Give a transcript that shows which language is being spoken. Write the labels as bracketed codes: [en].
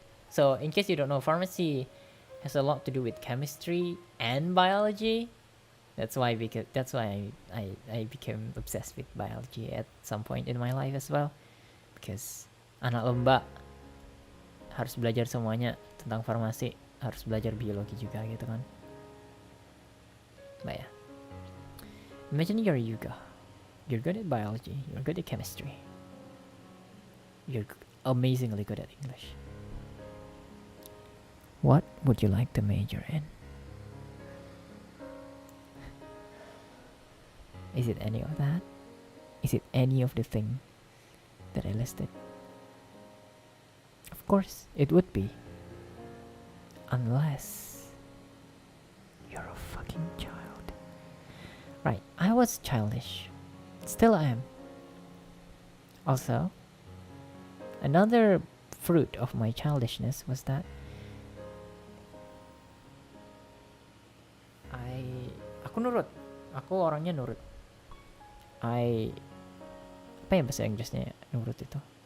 [en] So in case you don't know, pharmacy has a lot to do with chemistry and biology. That's why I became obsessed with biology at some point in my life as well. [id] Because anak lomba harus belajar semuanya tentang farmasi, harus belajar biologi juga gitu kan. [en] But yeah, imagine you're Yuga. You're good at biology, you're good at chemistry, you're amazingly good at English. What would you like to major in? Is it any of that? Is it any of the thing that I listed? Of course, it would be. Unless you're a fucking child. Right, I was childish. Still am. Also, another fruit of my childishness was that [id] aku nurut. Aku orangnya nurut. Apa ya bahasa Inggrisnya nurut itu?